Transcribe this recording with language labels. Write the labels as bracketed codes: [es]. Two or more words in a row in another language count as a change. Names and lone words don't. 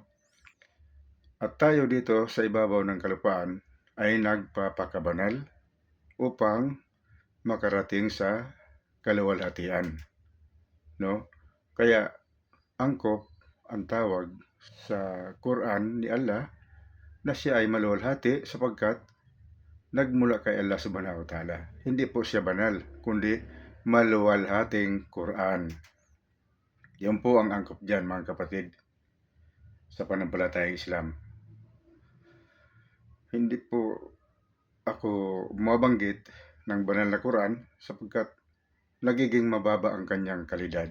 [tl] At tayo dito sa ibabaw ng kalupaan ay nagpapakabanal upang makarating sa kaluwalhatian, no? Kaya angkop ang tawag sa Quran ni Allah na siya ay maluwalhati sapagkat nagmula kay Allah [ar] سبحانه وتعالى. [tl] Hindi po siya banal, kundi maluwalhating Quran. Yan po ang angkop dyan, mga kapatid, sa pananampalatayang Islam. Hindi po ako mabanggit ng banal na Quran sapagkat nagiging mababa ang kanyang kalidad.